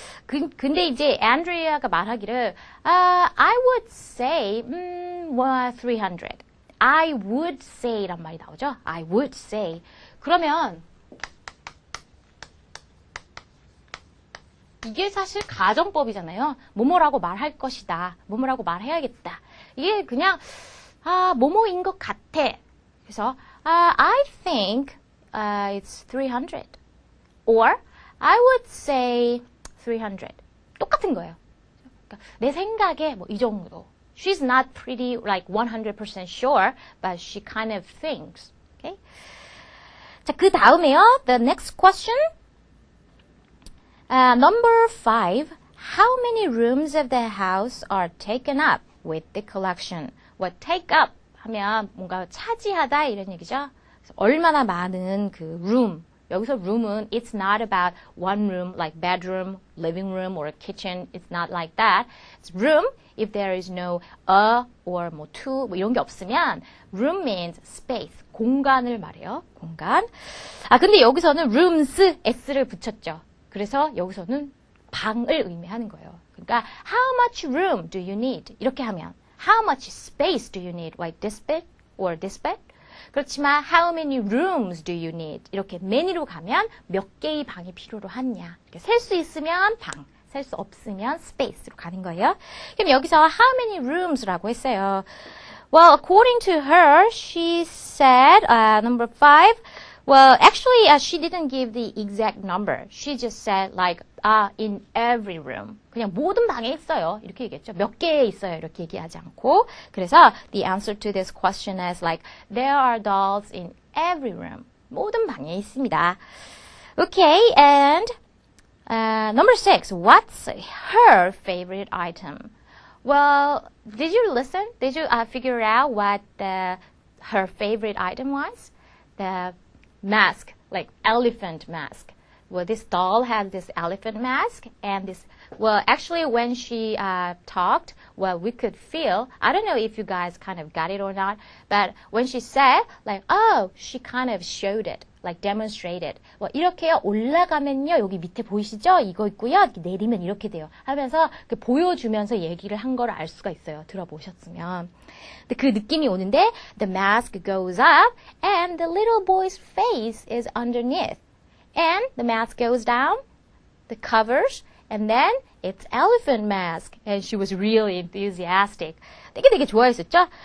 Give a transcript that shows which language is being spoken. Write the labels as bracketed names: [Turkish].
[Korean] 근데 이제 안드레아가 말하기를 [English] I would say 300. I would say [Korean] 란 말이 나오죠. [English] I would say. [Korean] 그러면 이게 사실 가정법이잖아요. 뭐뭐라고 말할 것이다. 뭐뭐라고 말해야겠다. 이게 그냥 뭐뭐인 것 같아. 그래서 [English] I think it's 300. Or I would say 300. [Korean] 똑같은 거예요. 그러니까 내 생각에 뭐 이 정도. [English] She's not pretty like 100% sure, but she kind of thinks. Okay? [Korean] 자, 그 다음에요. [English] The next question. Number 5. How many rooms of the house are taken up with the collection? [Korean] Well, take up 하면 뭔가 차지하다 이런 얘기죠. 그래서 얼마나 많은 그 room. 여기서 room은 [English] it's not about one room like bedroom, living room, or a kitchen. It's not like that. It's room if there is no a or 뭐 two 뭐 이런 게 없으면 room means space, [Korean] 공간을 말해요. 공간. 근데 여기서는 rooms s를 붙였죠. 그래서 여기서는 방을 의미하는 거예요. [English] 그러니까 how much room do you need? [Korean] 이렇게 하면 [English] how much space do you need? Like this bed or this bed? [Korean] 그렇지만 [English] how many rooms do you need? [Korean] 이렇게 many로 가면 몇 개의 방이 필요로 하냐. 셀 수 있으면 방, 셀 수 없으면 space로 가는 거예요. [English] 그럼 여기서 how many rooms [Korean] 라고 했어요. [English] Well, according to her, she said, number 5, Well, actually, she didn't give the exact number. She just said like, in every room. [Korean] 그냥 모든 방에 있어요. 이렇게 얘기했죠. 몇 개 있어요. 이렇게 얘기하지 않고. 그래서 [English] the answer to this question is like, there are dolls in every room. [Korean] 모든 방에 있습니다. [English] Okay, and number 6. What's her favorite item? Well, did you listen? Did you figure out what her favorite item was? The mask, like elephant mask. Well, this doll had this elephant mask and this, well, actually when she talked, well, we could feel, I don't know if you guys kind of got it or not, but when she said, like, oh, she kind of showed it, like demonstrated. [Korean] 뭐 이렇게 올라가면요, 여기 밑에 보이시죠? 이거 있고요. 이렇게 내리면 이렇게 돼요. 하면서 보여주면서 얘기를 한 걸 알 수가 있어요. 들어보셨으면. 근데 그 느낌이 오는데, [English] the mask goes up and the little boy's face is underneath. And the mask goes down, the covers, and then it's elephant mask. And she was really enthusiastic. [Korean] 되게 좋아했었죠?